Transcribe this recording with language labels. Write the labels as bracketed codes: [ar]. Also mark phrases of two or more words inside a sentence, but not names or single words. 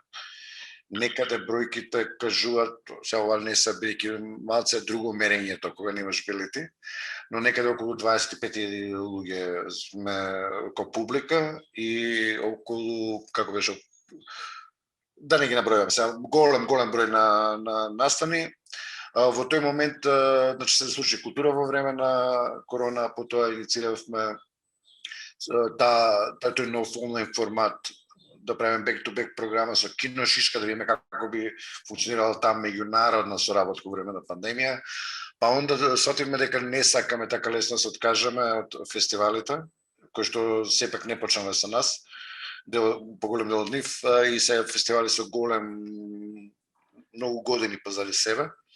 [mk] Некаде бројките кажуваат, сега ова не се бидејќи малце друго мерењето кога немаш билети, но некаде околу 25.000 луѓе сме ко публика и околу, како беше, да не ги набројувам сега, голем број на настани. Во тој момент, значи се случи култура во време на корона, потоа иницииравме тој нов онлайн формат, да правиме [en] back-to-back [mk] програма со Кино Шишка, да видиме како би функционирала таа меѓународна соработка во време на пандемија. Па онда свативме дека не сакаме така лесно да се откажеме од фестивалите, кои што сепак не почнале со нас, поголем дел од нив, и се фестивали со многу години позади себе.